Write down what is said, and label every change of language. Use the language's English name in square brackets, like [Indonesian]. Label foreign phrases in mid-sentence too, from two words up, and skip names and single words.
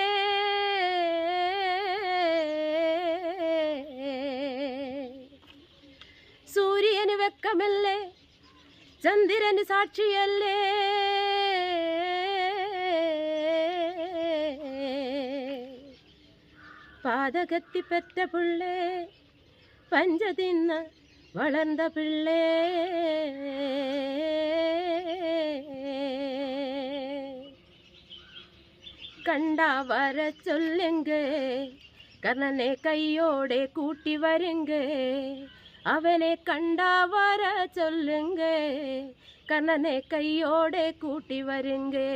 [Malayalam] സൂര്യന് വെക്കമില്ലേ, ചന്ദ്രന് സാക്ഷിയല്ലേ, പാതകത്തി പെറ്റ പിള്ളേ, പഞ്ച തിന്ന് വളർന്ന പിള്ളേ, [Tamil] கண்டா வர சொல்லுங்க, கர்ணனை கையோட கூட்டி வருங்க. அவனை கண்டா வர சொல்லுங்க, கர்ணனை கையோட கூட்டி வருங்க.